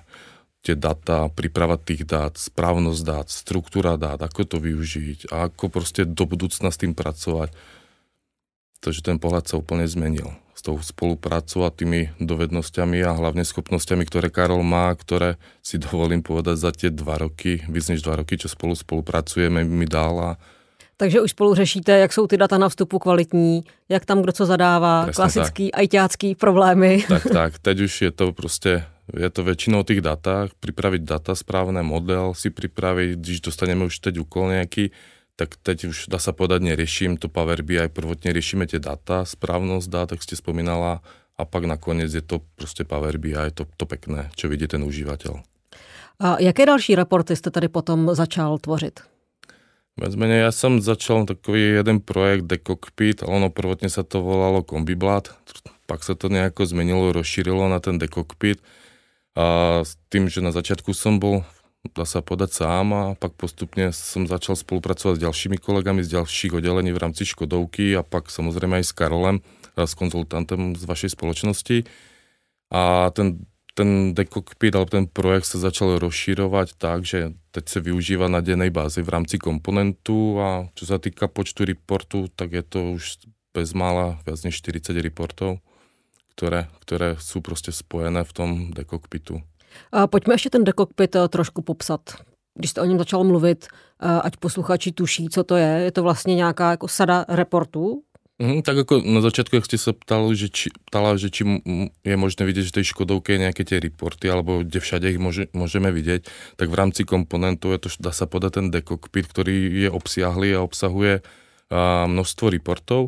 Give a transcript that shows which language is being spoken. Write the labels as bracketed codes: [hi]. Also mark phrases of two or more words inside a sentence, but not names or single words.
[sk] Tie data, príprava tých dát, správnosť dát, štruktúra dát, ako to využiť a ako proste do budúcna s tým pracovať. Takže ten pohľad sa úplne zmenil. S tou spoluprácou a tými dovednosťami a hlavne schopnosťami, ktoré Karol má, ktoré si dovolím povedať za tie 2 roky, [cs] víc než [sk] 2 roky, čo spolupracujeme, mi dal. [cs] Takže už spolu řešíte, jak jsou ty data na vstupu kvalitní, jak tam kdo co zadává, presne klasický ajťácký problémy. [sk] Tak, teď už je to proste, je to väčšinou o tých datách, pripraviť data, správne model si pripraviť, když dostaneme už teď úkol nejaký, tak teď už dá sa povedať, neriešim to Power BI, prvotne riešime tie data, správnosť dát, tak ste spomínala, a pak nakoniec je to proste Power BI, to pekné, čo vidí ten užívateľ. [cs] A jaké další reporty jste tady potom začal tvořit? [sk] Viac menej, ja som začal takový jeden projekt The Cockpit, ale ono prvotne sa to volalo Kombiblad, pak sa to nejako zmenilo, rozšírilo na ten The Cockpit a s tým, že na začiatku som bol, dá sa povedať, sám a pak postupne som začal spolupracovať s ďalšími kolegami z ďalších oddelení v rámci Škodovky a pak samozrejme aj s Karolem, s konzultantem z vašej spoločnosti a ten The Cockpit, alebo ten projekt sa začal rozšírovať tak, že teď sa využíva na dennej báze v rámci komponentu a čo sa týka počtu reportu, tak je to už bezmála viac než 40 reportov, ktoré sú proste spojené v tom The Cockpitu. [cs] A pojďme ještě ten The Cockpit trošku popsat. Když jste o něm začal mluvit, ať posluchači tuší, co to je to vlastně nějaká jako sada reportů? [sk] Tak ako na začiatku, ak ste sa ptala, že či je možné vidieť, že tej Škodovke je nejaké tie reporty, alebo kde všade ich môžeme vidieť, tak v rámci komponentu je to, dá sa podať ten The Cockpit, ktorý je obsiahlý a obsahuje množstvo reportov.